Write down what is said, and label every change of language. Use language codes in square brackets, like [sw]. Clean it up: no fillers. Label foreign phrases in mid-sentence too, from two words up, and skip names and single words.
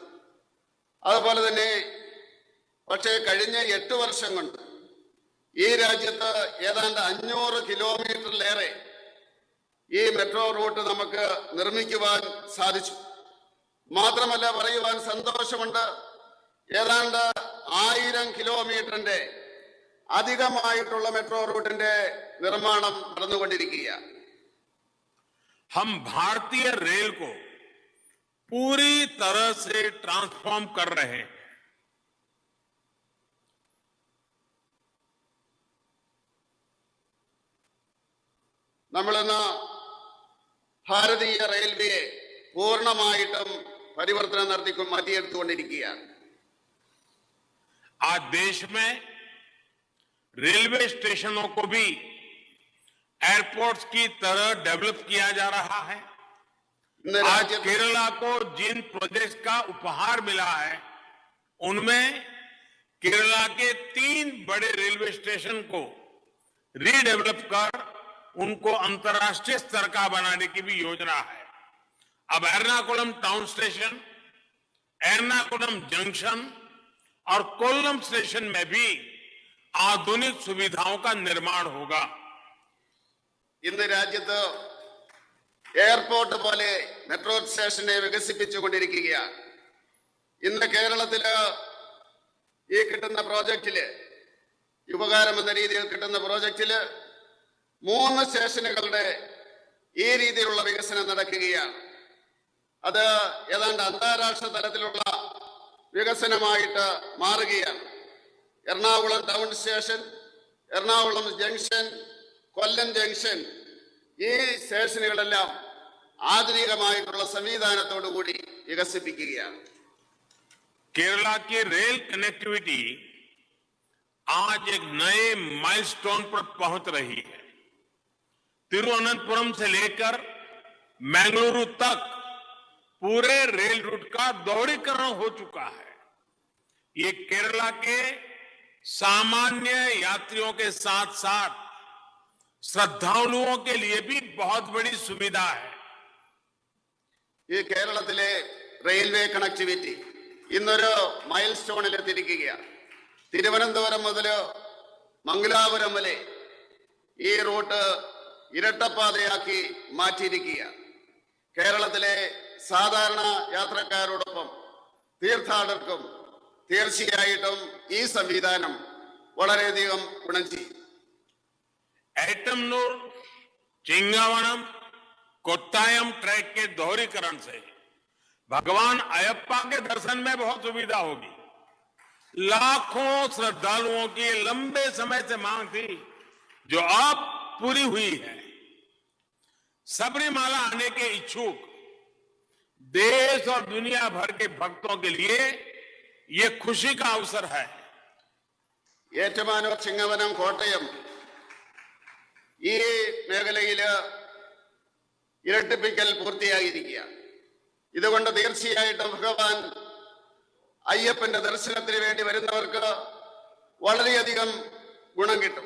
[ml] അതുപോലെ തന്നെ പക്ഷേ കഴിഞ്ഞ 8 വർഷം കൊണ്ട് ഈ രാജ്യത്ത് ഏതാണ്ട് 500 കിലോമീറ്ററിലേറെ ഈ [en] metro route [ml] നമുക്ക് നിർമ്മിക്കുവാൻ സാധിച്ചു. മാത്രമല്ല, പറയുവാൻ സന്തോഷമുണ്ട്, ഏതാണ്ട് 1000 കിലോമീറ്ററിന്റെ അധികമായിട്ടുള്ള മെട്രോ റൂട്ടിന്റെ നിർമ്മാണം നടന്നുകൊണ്ടിരിക്കുകയാണ്. [hi] हम भारतीय रेल को पूरी तरह से ट्रांसफॉर्म कर रहे हैं. [ml] നമ്മളിന്ന് ഭാരതീയ റെയിൽവേയെ പൂർണ്ണമായിട്ടും പരിവർത്തനം മാറ്റിയെടുത്തുകൊണ്ടിരിക്കുകയാണ്. [hi] आज देश में रेलवे स्टेशनों को भी एयरपोर्ट्स की तरह डेवलप किया जा रहा है. [ml] ഇന്ന് [hi] आज [ml] രാജ്യത്ത് [hi] केरला को जिन प्रोजेक्ट्स का उपहार मिला है, उनमें केरला के 3 बड़े रेलवे स्टेशन को रीडेवलप कर उनको अंतर्राष्ट्रीय स्तर का बनाने की भी योजना है. अब एर्नाकुलम टाउन स्टेशन, एर्नाकुलम जंक्शन और कोल्लम स्टेशन में भी आधुनिक सुविधाओं का निर्माण होगा. [ml] ഇന്ന് രാജ്യത്ത് എയർപോർട്ട് പോലെ മെട്രോ സ്റ്റേഷനെ വികസിപ്പിച്ചുകൊണ്ടിരിക്കുകയാണ്. ഇന്ന് കേരളത്തില് ഈ കിട്ടുന്ന പ്രോജക്റ്റില്, ഉപകാരം എന്ന രീതിയിൽ കിട്ടുന്ന പ്രോജക്റ്റില് 3 സ്റ്റേഷനുകളുടെ ഈ രീതിയിലുള്ള വികസനം നടക്കുകയാണ്. അത് ഏതാണ്ട് അന്താരാഷ്ട്ര തലത്തിലുള്ള വികസനമായിട്ട് മാറുകയാണ്. എറണാകുളം ടൗൺ സ്റ്റേഷൻ, എറണാകുളം ജംഗ്ഷൻ, കൊല്ലം ജംഗ്ഷൻ, ഈ സ്റ്റേഷനുകളെല്ലാം ആധുനികമായിട്ടുള്ള സംവിധാനത്തോടു കൂടി വികസിപ്പിക്കുകയാണ്. [hi] केरला की [en] rail connectivity [hi] आज एक नए माइलस्टोन पर पहुंच रही है. तिरुवनंतपुरम से लेकर मंगलुरु तक पूरे रेल रूट का दोहरीकरण हो चुका है. ये केरला के सामान्य यात्रियों के साथ साथ श्रद्धालुओं के लिए भी बहुत बड़ी सुविधा है. [ml] ഈ കേരളത്തിലെ [en] railway connectivity [ml] ഇന്നൊരു മൈൽ സ്റ്റോണിൽ എത്തിയിരിക്കുകയാണ്. തിരുവനന്തപുരം മുതൽ മംഗലാപുരം വരെ ഈ റൂട്ട് ഇരട്ടപ്പാതയാക്കി മാറ്റിയിരിക്കുകയാണ്. കേരളത്തിലെ സാധാരണ യാത്രക്കാരോടൊപ്പം തീർത്ഥാടകർക്കും തീർച്ചയായിട്ടും ഈ സംവിധാനം വളരെയധികം ഗുണം ചെയ്യും. [hi] एटमनूर चिंगावनम कोट्टायम ट्रैक के दोहरीकरण से भगवान अयप्पा के दर्शन में बहुत सुविधा होगी. लाखों श्रद्धालुओं की लंबे समय से मांग थी, जो अब पूरी हुई है. सबरीमाला आने के इच्छुक देश और दुनिया भर के भक्तों के लिए ये खुशी का अवसर है. [ml] ഏറ്റുമാനൂർ, ചിങ്ങവനം, കോട്ടയം ഈ മേഖലയില് ഇരട്ടിപ്പിക്കൽ പൂർത്തിയായിരിക്കുകയാണ്. ഇതുകൊണ്ട് തീർച്ചയായിട്ടും ഭഗവാൻ അയ്യപ്പന്റെ ദർശനത്തിന് വേണ്ടി വരുന്നവർക്ക് വളരെയധികം ഗുണം കിട്ടും.